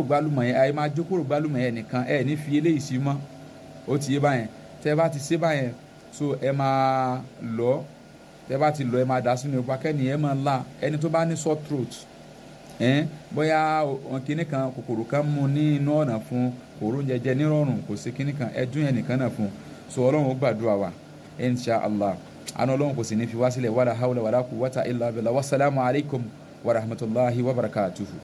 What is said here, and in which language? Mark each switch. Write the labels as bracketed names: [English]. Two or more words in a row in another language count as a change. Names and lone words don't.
[Yoruba] gbálùmọ̀ yẹn ẹ máa jó kóró gbálùmọ̀ yẹn nìkan ẹ ní fi eléyìí sí mọ́ ó ti yé báyẹn tẹ́ bá ti ṣe báyẹn so ẹ máa lọ tẹ́ bá ti lọ ẹ máa dà sínú ipa kẹ́ni ẹ máa la ẹni tó bá ní [English] sore throat [Yoruba] bóyá kinní kan kòkòrò kan mú ní inú ọ̀nà fún kòró jẹjẹ nírọ̀rùn kò sí kinní kan ẹdún yẹn nìkan náà fún so Ọlọ́run ó gbàdúrà wa [Arabic] إن شاء الله [Yoruba] àná Ọlọ́run kò sì ní fi wá sílẹ̀ [Arabic] ولا حول ولا قوة إلا بالله والسلام عليكم ورحمة الله وبركاته.